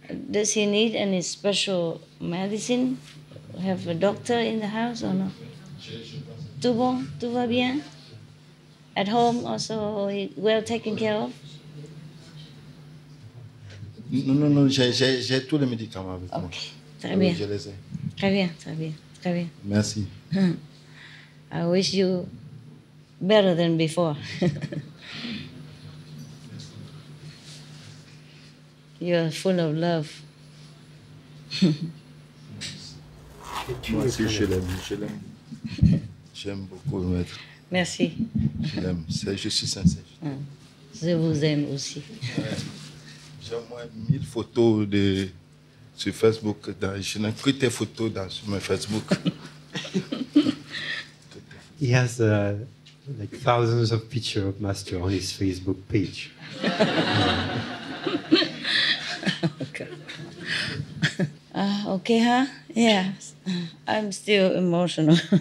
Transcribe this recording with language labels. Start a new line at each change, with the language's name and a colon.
English: Does he need any special medicine? Have a doctor in the house or no?
French: Tout bon? Tout va bien?
English: At home also well taken care of?
French: Non, j'ai tous les médicaments avec moi. Ok, très bien. Je les ai. Très bien, très bien, très bien. Merci.
English: I wish you better than before. You're full of love.
French: Moi aussi, je l'aime. J'aime beaucoup le maître. Merci. Je l'aime. Je suis sincère. Je vous aime aussi. J'ai au moins 1000 photos sur Facebook. Je n'ai que tes photos sur mon Facebook.
English: He has like thousands of pictures of Master on his Facebook page. Okay, huh? Yeah. I'm still emotional.